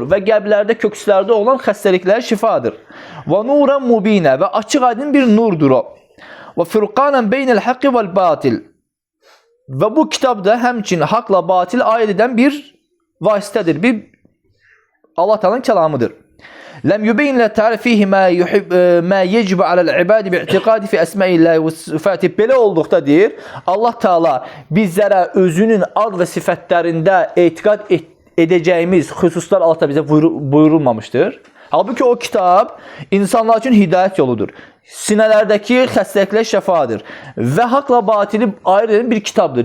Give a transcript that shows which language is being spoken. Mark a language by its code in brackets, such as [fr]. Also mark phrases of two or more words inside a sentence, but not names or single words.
[az] Və qəlblərdə, kökslərdə olan xəstəliklər şifadır. [ar] Və نورا مبينا. [az] Və açıq-aydın bir nurdur o. Və [ar] فرقانا بين الحق والباطل. [az] Və bu kitab da həmçinin haqla batil ayırt edən bir vasitədir. Bir Allah Taala'nın kəlamıdır. [ar] لم يبين لا تعريفه ما يجب على العباد باعتقاد في أسماء الله وصفاته. [az] Belə olduqda deyir, Allah Taala bizlərə özünün ad və sifətlərində etiqad edəcəyimiz xüsuslar Allah Taala bizə buyurulmamışdır. Halbuki o kitab insanlar üçün hidayət yoludur. Sinələrdəki xəstəliklər şəfadır və haqla batili ayırt edən bir kitabdır.